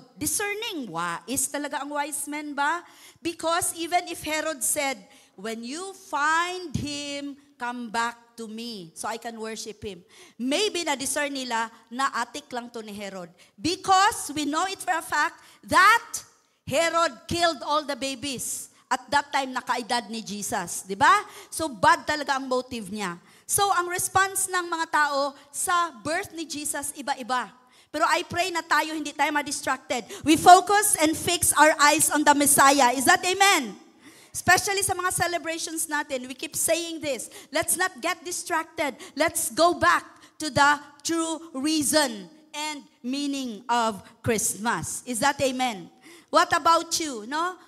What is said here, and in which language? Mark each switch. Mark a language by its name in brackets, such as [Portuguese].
[English] Discerning, [Filipino] wais talaga ang wise men ba? [English] Because even if Herod said, "When you find him, come back to me so I can worship him." [Filipino] Maybe na-discern nila na atik lang to ni Herod. [English] Because we know it for a fact that Herod killed all the babies. [Filipino] At that time, nakaedad ni Jesus. Di ba? So bad talaga ang motive niya. So ang response ng mga tao sa birth ni Jesus, iba-iba. Pero I pray na tayo, hindi tayo ma-distracted. [English] We focus and fix our eyes on the Messiah. Is that amen? Especially sa mga celebrations natin, we keep saying this. Let's not get distracted. Let's go back to the true reason and meaning of Christmas. Is that amen? What about you? No?